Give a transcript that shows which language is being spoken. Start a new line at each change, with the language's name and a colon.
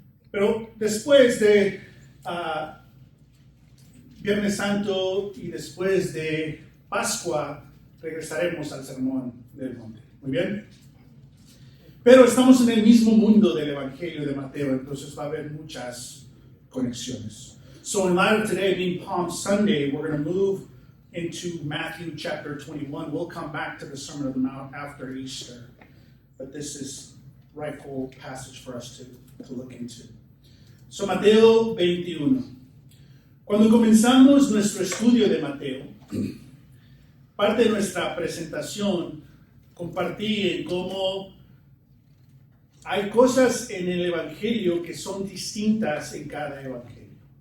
Spanish: Pero después de Viernes Santo y después de Pascua regresaremos al sermón del monte. Muy bien. Pero estamos en el mismo mundo del Evangelio de Mateo, entonces va a haber muchas conexiones.
English: So in light of today being Palm Sunday, we're going to move into Matthew chapter 21. We'll come back to the Sermon on the Mount after Easter. But this is a rightful passage for us to look into.
Spanish: So Mateo 21. Cuando comenzamos nuestro estudio de Mateo, parte de nuestra presentación compartí en cómo hay cosas en el Evangelio que son distintas en cada Evangelio.